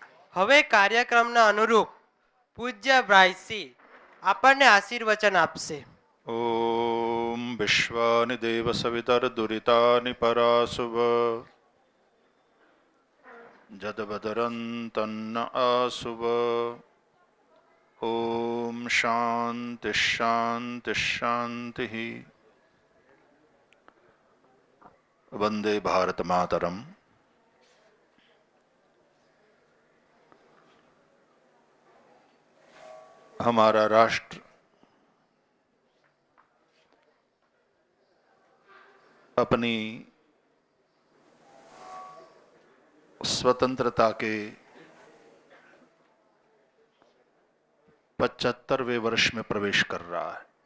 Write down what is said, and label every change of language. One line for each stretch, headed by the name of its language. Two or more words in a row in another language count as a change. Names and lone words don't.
Gujarati: હવે કાર્યક્રમના અનુરૂપ પૂજ્ય બ્રાઇસી આપણને આશીર્વચન આપશે.
Sanskrit: ॐ विश्वानि देवसवितर्दुरितानि पराशुभ जदवदरन्तन्न आशुभ ॐ शान्ति शान्ति शान्तिः वन्दे भारत मातरम्.
Hindi: हमारा राष्ट्र अपनी स्वतंत्रता के 75वें वर्ष में प्रवेश कर रहा है.